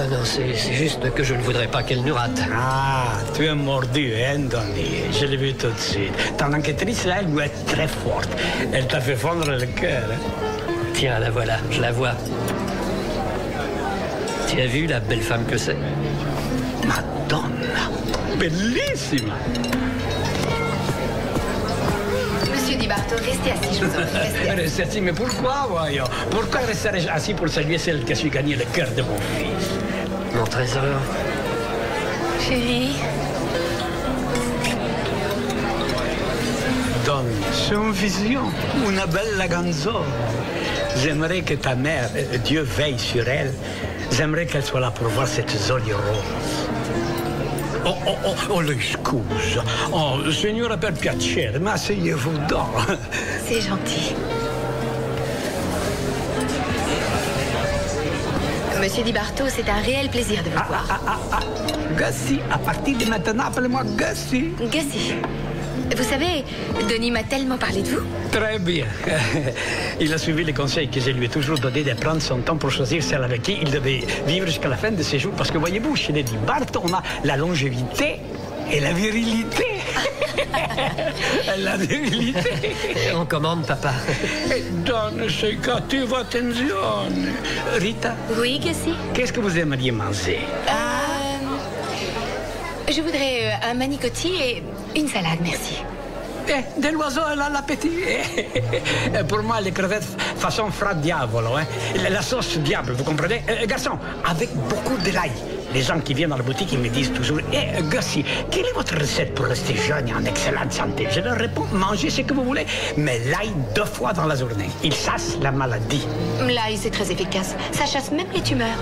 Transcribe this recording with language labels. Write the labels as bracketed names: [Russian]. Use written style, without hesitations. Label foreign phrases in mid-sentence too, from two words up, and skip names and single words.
[French] Non, c'est juste que je ne voudrais pas qu'elle nous rate. Ah, tu es mordu, hein, Donnie? Je l'ai vu tout de suite. Ton enquêtrice, là, elle doit être très forte. Elle t'a fait fondre le cœur, hein? Tiens, la voilà, je la vois. Tu as vu la belle femme que c'est? [Italian] Madonna, bellissima. [French] Monsieur Di Barto, restez assis, je vous en prie, restez assis. Restez assis, mais pourquoi, voyons? Pourquoi rester assis pour saluer celle qui a su gagner le cœur de mon fils? Mon trésor. Chérie, Donne, c'est une vision, [Italian] una bella canzone. [French] J'aimerais que ta mère, Dieu veille sur elle, j'aimerais qu'elle soit là pour voir cette jolie rose. [Italian] Oh, le scusa. Oh, signora, per piacere, ma [French] asseyez-vous donc. c'est gentil. Monsieur Di Barto, c'est un réel plaisir de vous voir. Gussie, à partir de maintenant, appelez-moi Gussie. Gussie, vous savez, Donnie m'a tellement parlé de vous. Très bien. Il a suivi les conseils que je lui ai toujours donnés de prendre son temps pour choisir celle avec qui il devait vivre jusqu'à la fin de ses jours. Parce que voyez-vous, chez les Di Barto, on a la longévité et la virilité. La virilité. On commande, papa. [Italian] Donne, sei cattiva attenzione. Rita, [French] Oui, Gussie? qu'est-ce que vous aimeriez manger? Je voudrais un manicotti et une salade, merci. De l'oiseau, elle a l'appétit. Pour moi, les crevettes façon [Italian] fra diavolo, [French] hein. La sauce diable, vous comprenez? Garçon, avec beaucoup de l'ail. Les gens qui viennent dans la boutique, ils me disent toujours « Gussie, quelle est votre recette pour rester jeune et en excellente santé ?» Je leur réponds « Mangez ce que vous voulez, mais l'ail 2 fois dans la journée. Il chasse la maladie. » L'ail, c'est très efficace. Ça chasse même les tumeurs.